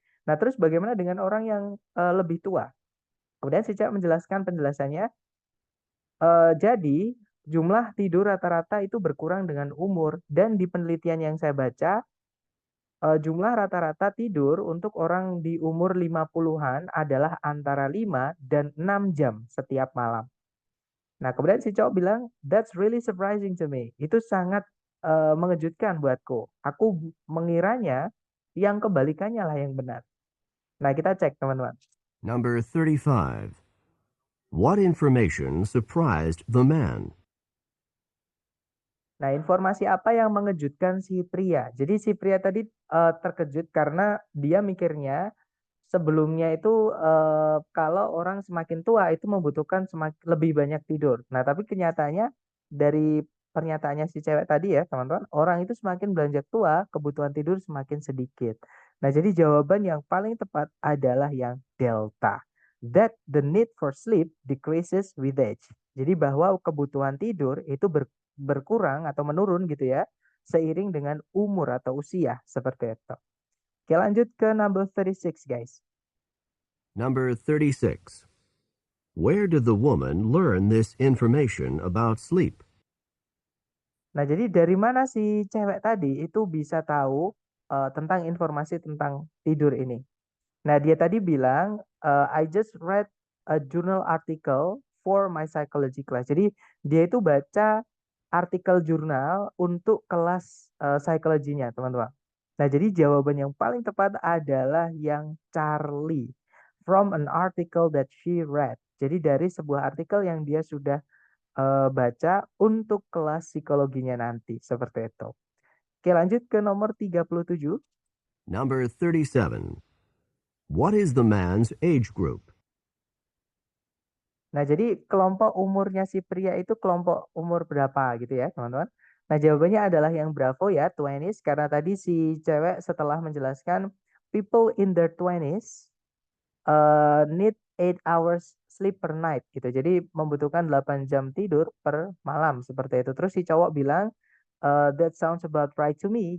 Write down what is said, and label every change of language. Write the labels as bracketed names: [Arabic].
[Indonesian] Nah, terus bagaimana dengan orang yang lebih tua? Kemudian si cewek menjelaskan penjelasannya, jadi jumlah tidur rata-rata itu berkurang dengan umur dan di penelitian yang saya baca, jumlah rata-rata tidur untuk orang di umur 50-an adalah antara 5 dan 6 jam setiap malam. Nah, kemudian si cowok bilang, [English] "That's really surprising to me." [Indonesian] Itu sangat mengejutkan buatku. Aku mengiranya yang kebalikannya lah yang benar. Nah, kita cek teman-teman. [English] Number 35. What information surprised the man? [Indonesian] Nah, informasi apa yang mengejutkan si pria? Jadi si pria tadi terkejut karena dia mikirnya sebelumnya itu kalau orang semakin tua itu membutuhkan lebih banyak tidur. Nah, tapi kenyataannya dari pernyataannya si cewek tadi ya, teman-teman, orang itu semakin beranjak tua, kebutuhan tidur semakin sedikit. Nah, jadi jawaban yang paling tepat adalah yang delta. [English] That the need for sleep decreases with age. [Indonesian] Jadi bahwa kebutuhan tidur itu berkurang atau menurun gitu ya, seiring dengan umur atau usia seperti itu. Oke, lanjut ke number 36 guys. [English] Number 36. Where did the woman learn this information about sleep? [Indonesian] Nah, jadi dari mana si cewek tadi itu bisa tahu tentang informasi tentang tidur ini? Nah, dia tadi bilang, [English] I just read a journal article for my psychology class. [Indonesian] Jadi dia itu baca artikel jurnal untuk kelas psikologinya, teman-teman. Nah, jadi jawaban yang paling tepat adalah yang Charlie. [English] From an article that she read. [Indonesian] Jadi dari sebuah artikel yang dia sudah baca untuk kelas psikologinya nanti, seperti itu. Oke, lanjut ke nomor 37. Number 37. What is the man's age group? Nah, jadi kelompok umurnya si pria itu kelompok umur berapa gitu ya, teman-teman? Nah, jawabannya adalah yang Bravo ya, 20s, karena tadi si cewek setelah menjelaskan [English] people in their 20s need 8 hours sleep per night [Indonesian] gitu. Jadi membutuhkan 8 jam tidur per malam seperti itu. Terus si cowok bilang, [English] that sounds about right to me.